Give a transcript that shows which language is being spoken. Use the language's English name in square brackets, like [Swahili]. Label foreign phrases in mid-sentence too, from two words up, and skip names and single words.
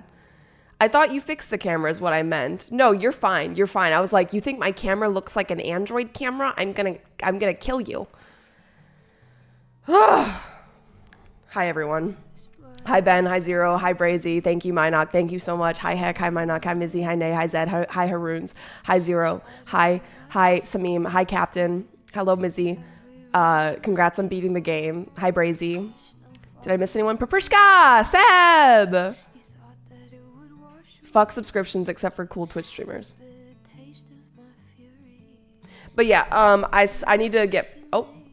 [English] I thought you fixed the camera is what I meant. No, you're fine. You're fine. I was like, you think my camera looks like an Android camera? I'm gonna kill you. Hi, everyone. Hi, Ben. Hi, Zero. Hi, Brazy. Thank you, Minok. Thank you so much. Hi, Heck. Hi, Minok. Hi, Mizzy. Hi, Nay. Hi, Zed. Hi, Haroons. Hi, Zero. Hi, Samim. Hi, Captain. Hello, Mizzy. Congrats on beating the game. Hi, Brazy. Did I miss anyone? Paprishka! Seb! Fuck subscriptions except for cool Twitch streamers. But yeah, I need to get... Oh.